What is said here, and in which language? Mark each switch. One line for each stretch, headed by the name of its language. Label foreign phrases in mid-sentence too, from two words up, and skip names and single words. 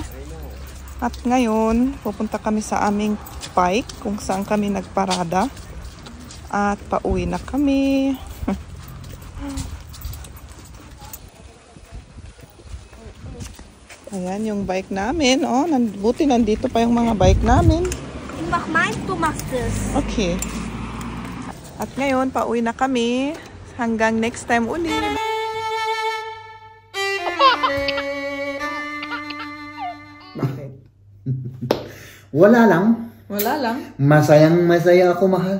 Filipino: At ngayon, pupunta kami sa aming bike kung saan kami nagparada. At pauwi na kami. Ayan yung bike namin. Oh, buti nandito pa yung mga bike namin.
German: Mach meins, du machst es.
Filipino: Okay. At ngayon, pauwi na kami. Hanggang next time ulit. Bakit? Wala lang. Wala lang. Masayang masaya ako, mahal.